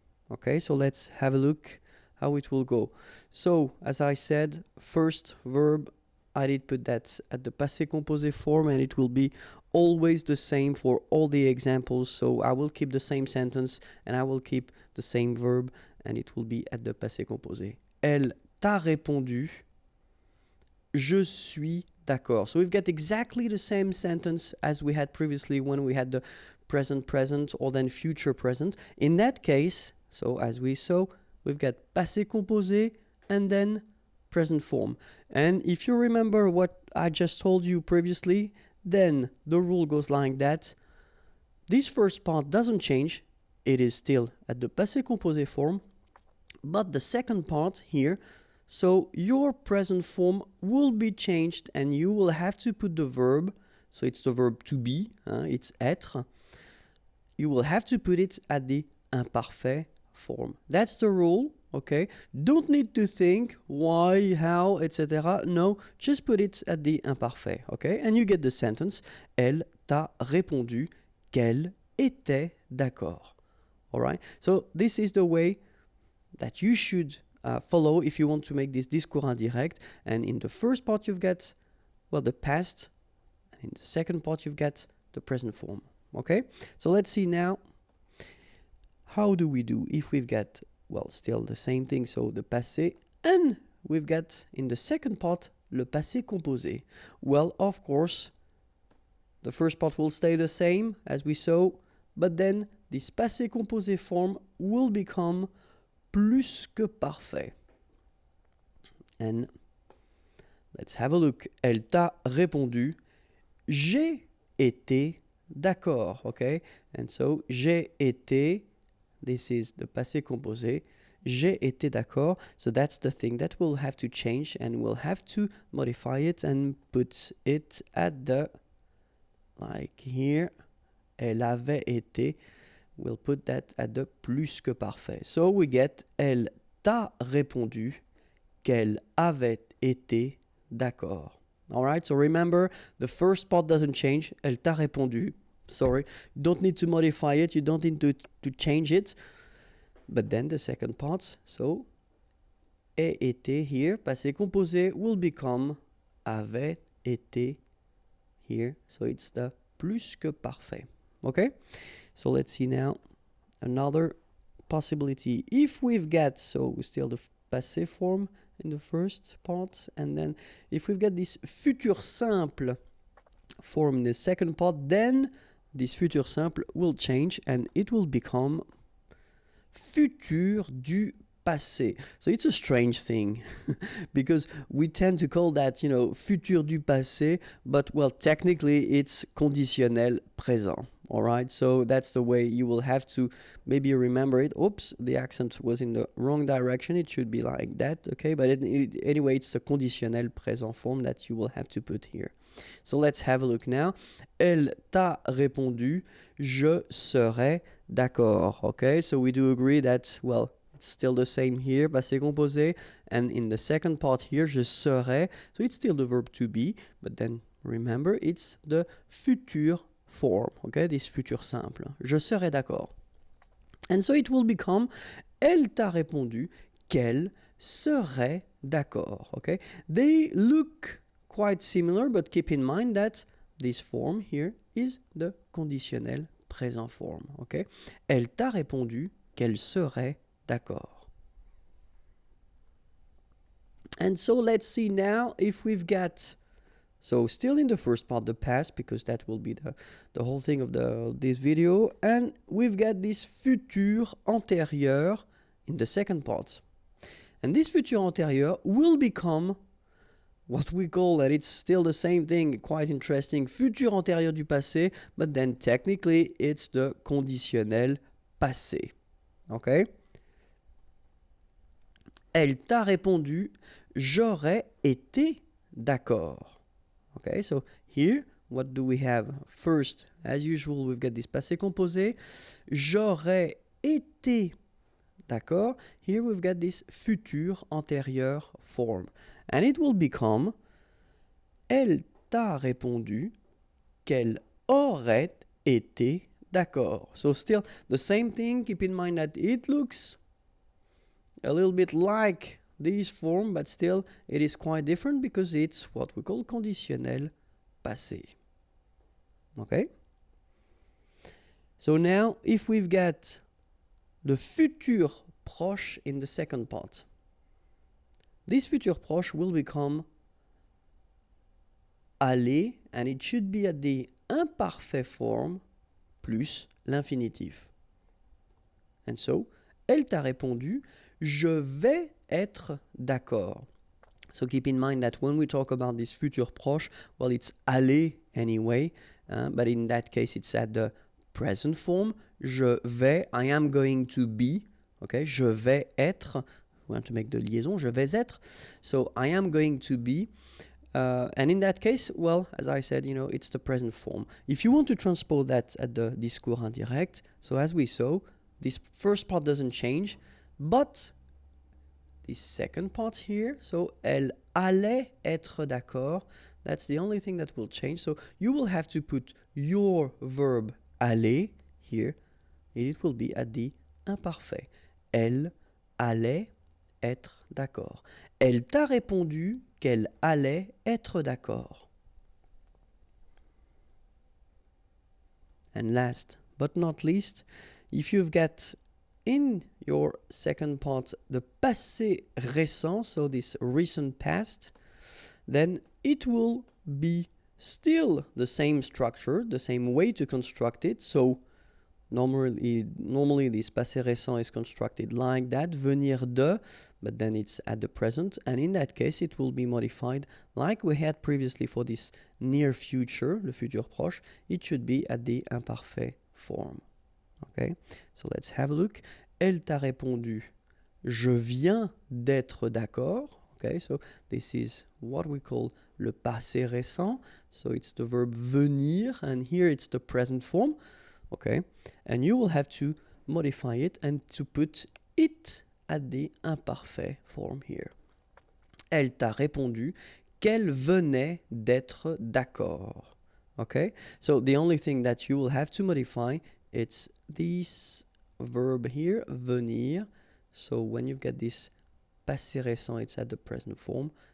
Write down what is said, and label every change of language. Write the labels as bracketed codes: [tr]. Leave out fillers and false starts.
[en] Okay, so let's have a look how it will go. So, as I said, first verb, I did put that at the passé composé form, and it will be always the same for all the examples. So I will keep the same sentence and I will keep the same verb, and it will be at the passé composé. [fr] Elle t'a répondu, je suis d'accord. [en] So we've got exactly the same sentence as we had previously when we had the present present or then future present. In that case, so as we saw, we've got passé composé and then present form. And if you remember what I just told you previously, then the rule goes like that. This first part doesn't change. It is still at the passé composé form. But the second part here, so your present form will be changed and you will have to put the verb. So it's the verb to be, it's être. You will have to put it at the imparfait form. That's the rule. Okay, don't need to think why, how, etc. No, just put it at the imparfait. Okay, and you get the sentence. [fr] Elle t'a répondu qu'elle était d'accord. [en] All right. So this is the way that you should follow if you want to make this discours indirect. And in the first part you've got, well, the past, and in the second part you've got the present form. Okay. So let's see now. How do we do if we've got, well, still the same thing, so the passé, and we've got in the second part le passé composé? Well, of course, the first part will stay the same as we saw, but then this passé composé form will become plus que parfait. And let's have a look. [fr] Elle t'a répondu, j'ai été d'accord, okay? [en] And so, [fr] j'ai été, [en] this is the passé composé. [fr] J'ai été d'accord. [en] So that's the thing that we'll have to change, and we'll have to modify it and put it at the, like here, [fr] elle avait été. [en] We'll put that at the plus que parfait. So we get, [fr] elle t'a répondu qu'elle avait été d'accord. [en] All right, so remember, the first part doesn't change. [fr] Elle t'a répondu. [en] Sorry, you don't need to modify it. You don't need to change it. But then the second part, so [fr] ait été [en] here, passé composé, will become [fr] avait été [en] here. So it's the plus que parfait. Okay? So let's see now another possibility. If we've got, so still the passé form in the first part, and then if we've got this futur simple form in the second part, then this futur simple will change and it will become futur du passé. So it's a strange thing because we tend to call that, futur du passé, but well, technically it's conditionnel présent. All right, so that's the way you will have to maybe remember it. Oops, the accent was in the wrong direction. It should be like that, okay? But anyway, it's the conditionnel présent form that you will have to put here. So let's have a look now. [fr] Elle t'a répondu, je serai d'accord. [en] Okay, so we do agree that, well, it's still the same here, passé composé, and in the second part here, [fr] je serai, [en] so it's still the verb to be, but then remember, it's the futur form, okay, this futur simple. [fr] Je serai d'accord. [en] And so it will become, [fr] elle t'a répondu qu'elle serait d'accord, okay? [en] They look quite similar, but keep in mind that this form here is the conditionnel présent form, okay? [fr] Elle t'a répondu qu'elle serait d'accord. [en] And so let's see now if we've got, so still in the first part, the past, because that will be the whole thing of this video, and we've got this futur antérieur in the second part. And this futur antérieur will become what we call, and it's still the same thing, quite interesting, futur antérieur du passé, but then technically it's the conditionnel passé. Okay? [fr] Elle t'a répondu, j'aurais été d'accord. [en] Okay, so here, what do we have? First, as usual, we've got this passé composé. [fr] J'aurais été d'accord. [en] Here we've got this futur antérieur form. And it will become [fr] elle t'a répondu qu'elle aurait été d'accord. [en] So still the same thing. Keep in mind that it looks a little bit like this form, but still it is quite different because it's what we call conditionnel passé. Okay? So now if we've got the futur proche in the second part, this futur proche will become aller, and it should be at the imparfait form plus l'infinitif. And so, [fr] elle t'a répondu, je vais être d'accord. [en] So keep in mind that when we talk about this futur proche, well, it's aller anyway, but in that case, it's at the present form. [fr] Je vais, [en] I am going to be, okay, [fr] je vais être, [en] we want to make the liaison, [fr] je vais être. [en] So I am going to be, and in that case, well, as I said, it's the present form. If you want to transpose that at the discours indirect, so as we saw, this first part doesn't change, but this second part here, so [fr] elle allait être d'accord, [en] that's the only thing that will change. So you will have to put your verb aller here, and it will be at the imparfait. [fr] Elle allait être d'accord. Elle t'a répondu qu'elle allait être d'accord. [en] And last but not least, if you've got in your second part the passé récent, so this recent past, then it will be still the same structure, the same way to construct it. So normally this passé récent is constructed like that, venir de, but then it's at the present, and in that case it will be modified like we had previously for this near future, le futur proche. It should be at the imparfait form. Okay, so let's have a look. [fr] Elle t'a répondu, je viens d'être d'accord. [en] Okay, so this is what we call le passé récent. So it's the verb venir, and here it's the present form. Okay, and you will have to modify it and to put it at the imparfait form here. [fr] Elle t'a répondu qu'elle venait d'être d'accord. [en] Okay, so the only thing that you will have to modify, it's this verb here, venir. So when you've got this passé récent, it's at the present form.